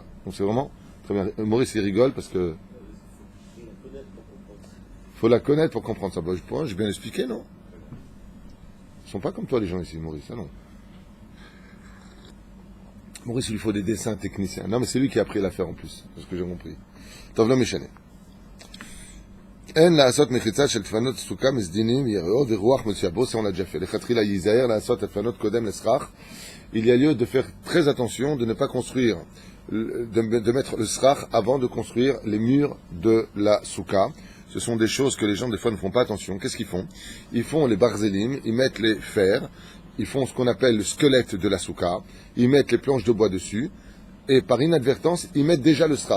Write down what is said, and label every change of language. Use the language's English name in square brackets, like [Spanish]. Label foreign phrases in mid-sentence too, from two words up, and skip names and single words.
[French] Donc c'est vraiment très bien. Maurice, il rigole parce que faut la connaître pour comprendre ça. Bah, j'ai bien expliqué, non? Ils sont pas comme toi, les gens ici, Maurice. Ah non. Maurice, il lui faut des dessins techniciens. Non, mais c'est lui qui a appris l'affaire en plus. C'est ce que j'ai compris. [Hebrew] טוב לא משנה. En לעשות מחיצה של דפנות סוכה מסדינים, יראות ורוח מצויה. [French] Ça on l'a déjà fait. [Hebrew] לכתחילה ייזהר לעשות דפנות קודם לסכך. [French] Il y a lieu de faire très attention de ne pas construire, de mettre le srach avant de construire les murs de la soukha. Ce sont des choses que les gens des fois ne font pas attention. Qu'est-ce qu'ils font? Ils font les barzelim, ils mettent les fers, ils font ce qu'on appelle le squelette de la soukha, ils mettent les planches de bois dessus, et par inadvertance, ils mettent déjà le srach.